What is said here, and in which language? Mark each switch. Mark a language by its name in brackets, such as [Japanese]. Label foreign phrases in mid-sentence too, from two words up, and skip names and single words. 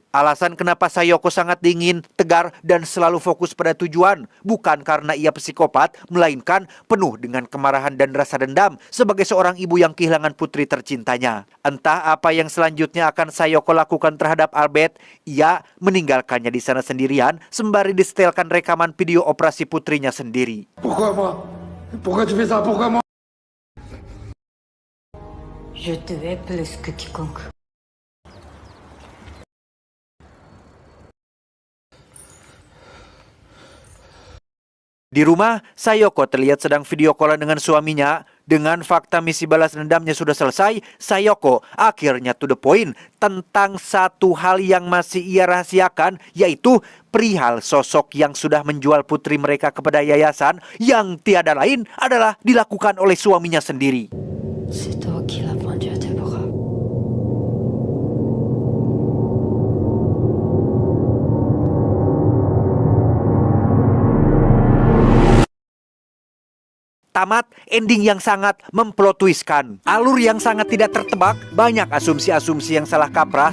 [Indonesian] Alasan kenapa Sayoko sangat dingin, tegar, dan selalu fokus pada tujuan bukan karena ia psikopat, melainkan penuh dengan kemarahan dan rasa dendam sebagai seorang ibu yang kehilangan putri tercintanya. Entah apa yang selanjutnya akan Sayoko lakukan terhadap Albert, ia meninggalkannya di sana sendirian sembari disetelkan rekaman video operasi putrinya sendiri. [French] Pourquoi moi? Pourquoi tu fais ça? Pourquoi moi? Je te hais plus que quiconque. [Indonesian] Di rumah, Sayoko terlihat sedang video callan dengan suaminya. Dengan fakta misi balas dendamnya sudah selesai, Sayoko akhirnya [English] to the point [Indonesian] tentang satu hal yang masih ia rahasiakan, yaitu perihal sosok yang sudah menjual putri mereka kepada yayasan yang tiada lain adalah dilakukan oleh suaminya sendiri. [French] C'est toi qui l'as vendu à Deborah. [Indonesian] Tamat, ending yang sangat memplot twistkan. Alur yang sangat tidak tertebak, banyak asumsi-asumsi yang salah kaprah.